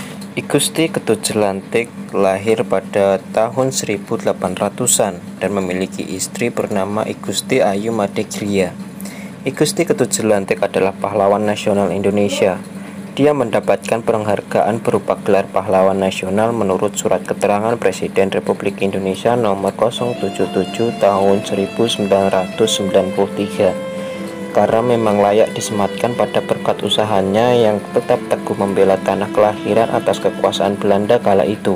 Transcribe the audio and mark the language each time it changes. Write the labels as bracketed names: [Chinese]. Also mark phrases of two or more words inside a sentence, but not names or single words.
[Indonesian] I Gusti Ketut Jelantik lahir pada tahun 1800-an dan memiliki istri bernama I Gusti Ayu Made Griya. I Gusti Ketut Jelantik adalah pahlawan nasional Indonesia. Dia mendapatkan penghargaan berupa gelar pahlawan nasional menurut Surat Keterangan Presiden Republik Indonesia nomor 077 tahun 1993. Karena memang layak disematkan pada berkat usahanya yang tetap teguh membela tanah kelahiran atas kekuasaan Belanda kala itu.